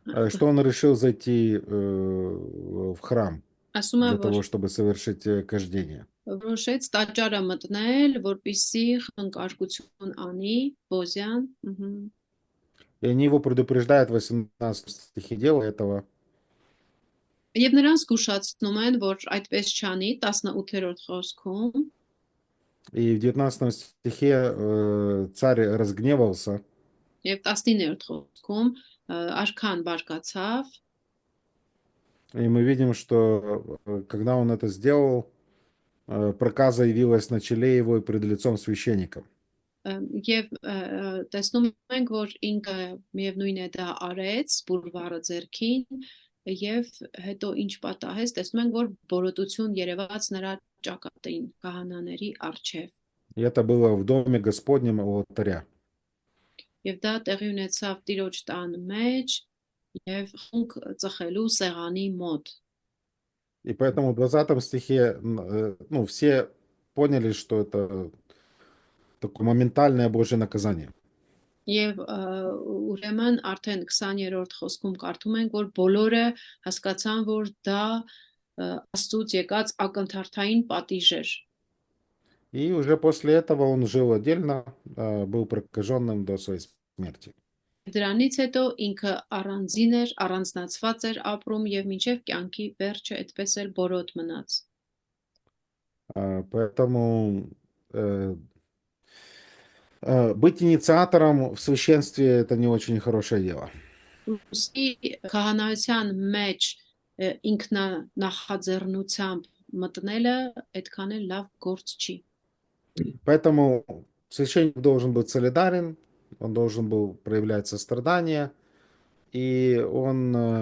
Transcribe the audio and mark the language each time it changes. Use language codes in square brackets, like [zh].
[ru] что он решил зайти в храм [hy] Ասում է, [ru] для [hy] որ [ru] того, чтобы совершить кождение. [hy] որոշեց տաճարը մտնել, որպեսզի խնկարկություն անի Ոզյան։ [ru] И они его предупреждают в 18 стихе «Делай этого». [hy] Եվ նրանց զգուշացնում են, որ այդպես չանի 18-րդ խոսքում, [ru] И в 19 стихе царь разгневался, [hy] եւ 19-րդ խոսքում արքան բարկացավ, [ru] и мы видим, что когда он это сделал, проказа явилась на челе его и пред лицом священника. [hy] եւ տեսնում ենք, որ ինքը միևնույն է դա արեց, բուրվարը ձեռքին, եւ հետո ինչ պատահեց, տեսնում ենք, որ բորոտություն երևաց նրա ճակատին քահանաների առջև։ [ru] И это было в доме Господнем у алтаря. [hy] Եվ դա տեղի ունեցավ Տիրոջ տան մեջ եւ խունկ ծխելու սեղանի մոտ։ [ru] И поэтому в 20 стихе, все поняли, что это такое моментальное Божье наказание. [hy] Եվ ուրեմն արդեն 20-րդ խոսքում կարդում ենք, որ բոլորը հասկացան, որ դա Աստծուց եկած ակնթարթային պատիժ էր։ [ru] И уже после этого он жил отдельно, был прокаженным до своей смерти. [hy] Դրանից հետո ինքը առանձին էր, առանձնացված էր ապրում եւ մինչեւ կյանքի վերջը այդպես էլ բորոտ մնաց։ [ru] Поэтому быть инициатором в священстве — это не очень хорошее дело. [hy] Ուսի քահանայության մեջ ինքնանախաձեռնությամբ մտնելը այդքան էլ լավ գործ չի։ [ru] Поэтому священник должен быть солидарен, он должен был проявлять сострадание, и он